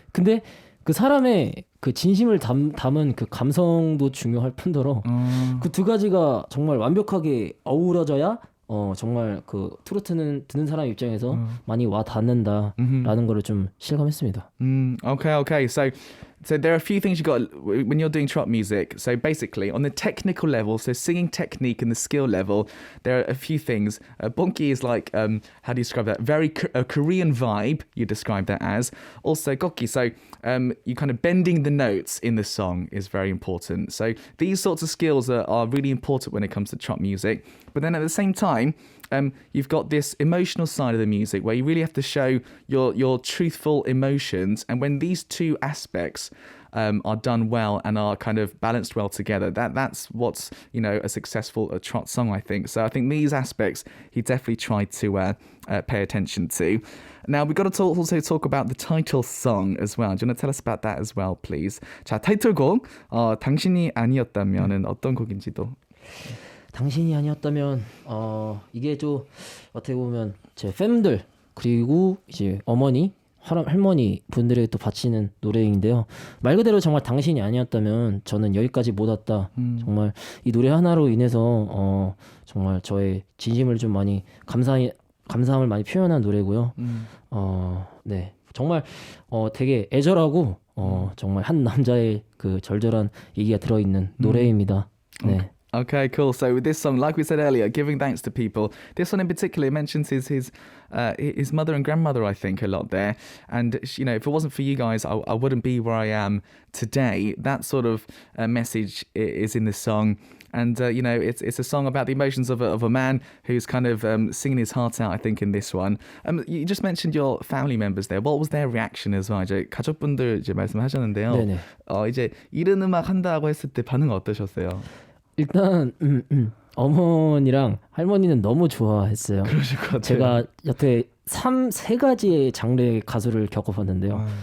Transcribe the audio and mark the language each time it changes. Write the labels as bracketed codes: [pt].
[ko] 근데 그 사람의 그 진심을 담은 그 감성도 중요할 뿐더러 그 두 가지가 정말 완벽하게 어우러져야 정말 그 트로트는 듣는 사람 입장에서 많이 와 닿는다라는 거를 좀 실감했습니다. [en] Okay. So there are a few things you got when you're doing trot music. So basically, on the technical level, so singing technique and the skill level, there are a few things. Bonki is like, how do you describe that? Very a Korean vibe, you describe that as. Also, gokki, so you kind of bending the notes in the song is very important. So these sorts of skills are really important when it comes to trot music. But then at the same time, you've got this emotional side of the music where you really have to show your truthful emotions. And when these two aspects are done well and are kind of balanced well together. That's what's, you know, a successful trot song, I think. So I think these aspects he definitely tried to pay attention to. Now we've got to also talk about the title song as well. Do you want to tell us about that as well, please? [ko] 자, 타이틀곡 당신이 아니었다면은 어떤 곡인지도. 당신이 아니었다면 이게 좀 어떻게 보면 제 팬들 그리고 이제 어머니 할머니 분들에게 또 바치는 노래인데요. 말 그대로 정말 당신이 아니었다면 저는 여기까지 못 왔다. 정말 이 노래 하나로 인해서 정말 저의 진심을 좀 많이 감사함을 많이 표현한 노래고요. 네, 정말 되게 애절하고 정말 한 남자의 그 절절한 얘기가 들어있는 노래입니다. 네. [en] Okay, cool. So with this song, like we said earlier, giving thanks to people. This one in particular mentions his mother and grandmother, I think, a lot there. And you know, if it wasn't for you guys, I wouldn't be where I am today. That sort of message is in this song. And you know, it's a song about the emotions of a man who's kind of singing his heart out, I think, in this one. You just mentioned your family members there. What was their reaction as well? [ko] 이제 가족분들 이제 말씀하셨는데요. 네네. 이제 이른 음악 한다고 했을 때 반응 어떠셨어요? 일단 어머니랑 할머니는 너무 좋아했어요. 그러실 것 같아요. 제가 여태 세 가지의 장르의 가수를 겪어봤는데요.